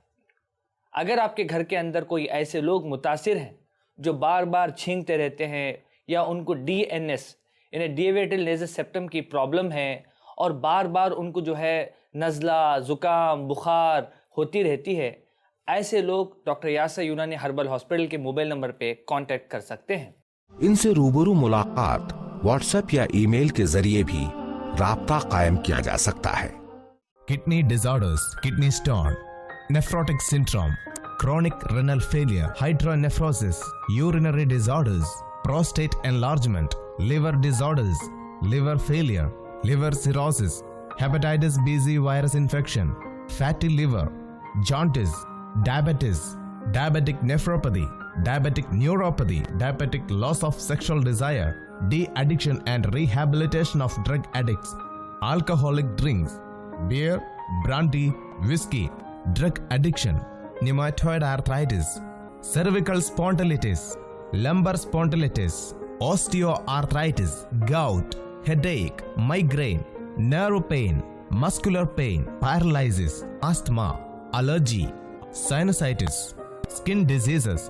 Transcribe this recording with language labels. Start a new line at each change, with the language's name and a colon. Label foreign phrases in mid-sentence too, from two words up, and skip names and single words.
Urdu: اگر آپ کے گھر کے اندر کوئی ایسے لوگ متاثر ہیں جو بار بار چھینکتے رہتے ہیں یا ان کو DNS یعنی
English: deviated nasal septum
Urdu: کی پرابلم ہے اور بار بار ان کو جو ہے نزلہ، زکام، بخار ہوتی رہتی ہے، ایسے لوگ ڈاکٹر یاسر یونانی ہربل ہاسپٹل کے
English: mobile number
Urdu: پہ کانٹیکٹ کر سکتے ہیں. ان سے روبرو ملاقات واٹس ایپ یا ای میل کے ذریعے بھی رابطہ قائم کیا جا سکتا ہے.
English: kidney disorders, kidney stone, nephrotic syndrome, chronic renal failure, hydronephrosis, urinary disorders, prostate enlargement, liver disorders, liver failure, liver cirrhosis, hepatitis B/C virus infection, fatty liver, jaundice, diabetes, diabetic nephropathy, diabetic neuropathy, diabetic loss of sexual desire, de-addiction and rehabilitation of drug addicts, alcoholic drinks, beer, brandy, whiskey, drug addiction, rheumatoid arthritis, cervical spondylitis, lumbar spondylitis, osteoarthritis, gout, headache, migraine, nerve pain, muscular pain, paralysis, asthma, allergy, sinusitis, skin diseases,